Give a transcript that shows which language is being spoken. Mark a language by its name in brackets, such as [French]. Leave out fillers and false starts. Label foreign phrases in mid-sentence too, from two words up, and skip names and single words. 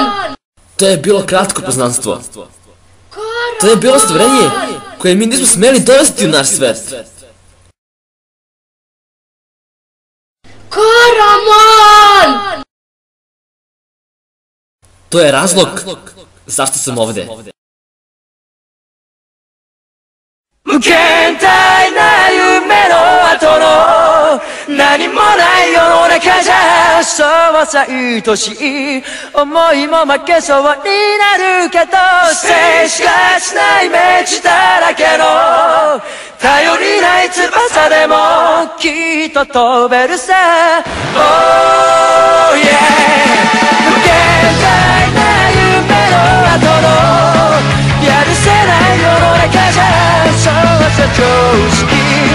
[Serbian] To je bilo kratko poznanstvo. To je bilo stvorenje koje mi nismo smeli dovesti u naš svet. Koramon! To je razlog zašto sam ovde. [Japanese] 無限大な夢の後の何もない世の中じゃそうさ愛しい思いも負けそうになるけど静止がしない道だらけの頼りない翼でもきっと飛べるさ [English] Oh yeah [Japanese] 無限大な夢の後のやるせない世の中じゃそうさ常識